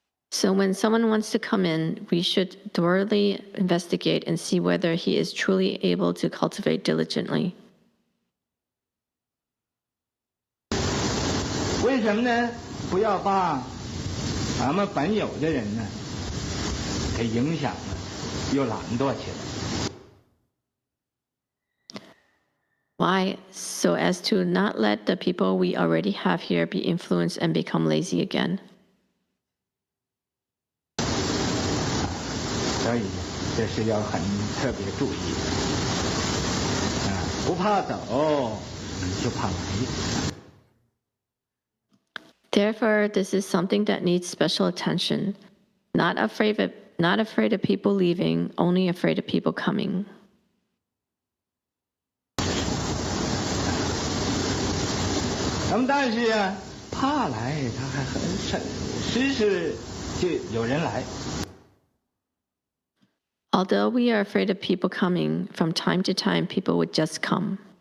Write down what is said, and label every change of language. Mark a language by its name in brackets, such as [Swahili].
[English] So when someone wants to come in, we should thoroughly investigate and see whether he is truly able to cultivate diligently. [Chinese] 为什么呢？不要把咱们本有的人呢给影响了，又懒惰起来。 [English] Why? So as to not let the people we already have here be influenced and become lazy again. [Chinese] 所以这是要很特别注意的，不怕走，就怕来。 [English] Therefore, this is something that needs special attention. Not afraid of people leaving, only afraid of people coming. [Chinese] 那么但是怕来，他还时就有人来。 [English] Although we are afraid of people coming, from time to time people would just come.